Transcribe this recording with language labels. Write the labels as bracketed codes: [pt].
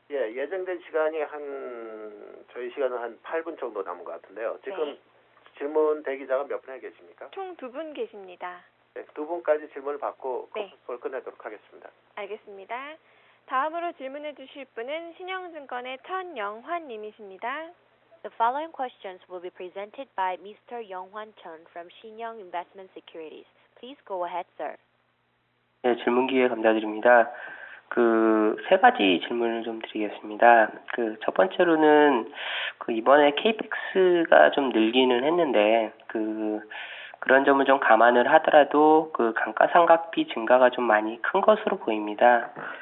[ko] 예, 예정된 시간이 저희 시간은 한 8분 정도 남은 것 같은데요. 지금 네. 질문 대기자가 몇 분에 계십니까? 총 2분 계십니다. 네, 2분까지 질문을 받고 네. 콜 끝내도록 하겠습니다. 알겠습니다. 다음으로 질문해 주실 분은 신영증권의 천영환 님이십니다. [en] The following questions will be presented by Mr. Young-Hwan Chun from Shinyoung Investment Securities. Please go ahead, sir. [ko] 네, 질문 기회 감사드립니다. 세 가지 질문을 좀 드리겠습니다. 첫 번째로는 이번에 KPIX가 좀 늘기는 했는데 그런 점을 좀 감안을 하더라도 감가상각비 증가가 좀 많이 큰 것으로 보입니다.